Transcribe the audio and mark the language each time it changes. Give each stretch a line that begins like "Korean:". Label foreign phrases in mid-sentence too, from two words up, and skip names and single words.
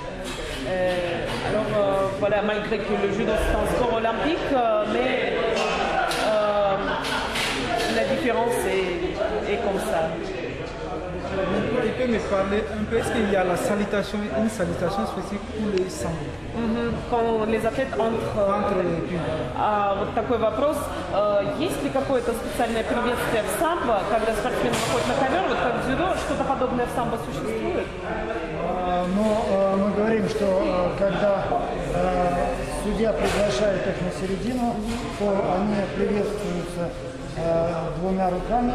French: Voilà, malgré que le judo c'est un sport olympique, mais la différence est comme ça. Tu peux me parler un peu, est-ce qu'il y a une salutation spécifique pour les sambo? Quand les athlètes entrent les pieds.
Russian: Вот такой вопрос. Есть ли какое-то специальное приветствие в самбо, когда спортсмен выходит на ковер, вот как в дзюдо, что-то подобное в самбо существует? Но мы говорим, что когда судья приглашает их на середину, то они приветствуются двумя руками.